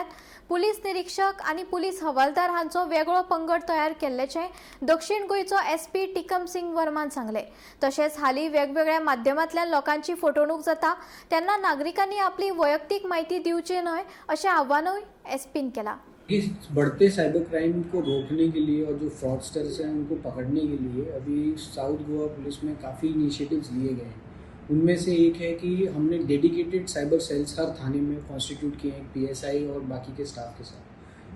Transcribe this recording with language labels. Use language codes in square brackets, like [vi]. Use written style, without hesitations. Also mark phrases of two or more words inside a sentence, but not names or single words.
[kok] पुलीस निरीक्षक आणि पुलीस हवालदार हांचो वेगळो पंगड तयार केल्ल्याचे दक्षिण गोंयचो एसपी टिकम सिंग वर्मान सांगले। तशेंच हालीं वेगवेगळ्या माध्यमांतल्यान लोकांची फटवणूक जाता तेन्ना नागरिकांनी आपली वैयक्तीक माहिती दिवची न्हय अशें आव्हानूय एसपीन केला। [hi] इस बढ़ते [en] cyber crime [hi] को रोकने के लिए और जो फ्रॉडस्टर्स हैं उनको पकड़ने के लिए अभी साउथ गोवा पुलिस में काफ़ी इनिशिएटिव्स लिए गए हैं। उनमें से एक है कि हमने [en] dedicated cyber cells [hi] हर थाने में कॉन्स्टिट्यूट किए हैं पीएसआई और बाकी के स्टाफ के साथ।